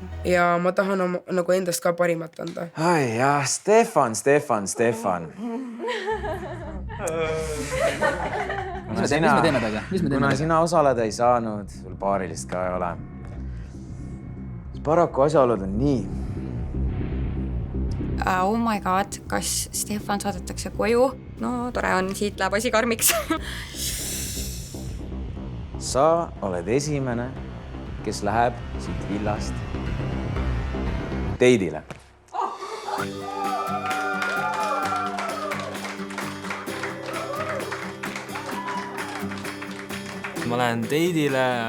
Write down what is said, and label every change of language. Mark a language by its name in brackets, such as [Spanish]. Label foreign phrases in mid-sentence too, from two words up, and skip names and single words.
[Estonian] Ja ma tahan nagu endast ka parimat anda. Ai jah, Stefan. Mis me teeme temaga? Kuna sina osaleda ei saanud, sul paarilist ka ei ole. Paraku asjaolud on nii. [English] Oh my god, [Estonian] kas Stefan saadetakse koju? No tore on, siit läheb asi karmiks. Sa oled esimene, kes läheb siit villast teidile. Ma lähen teidile.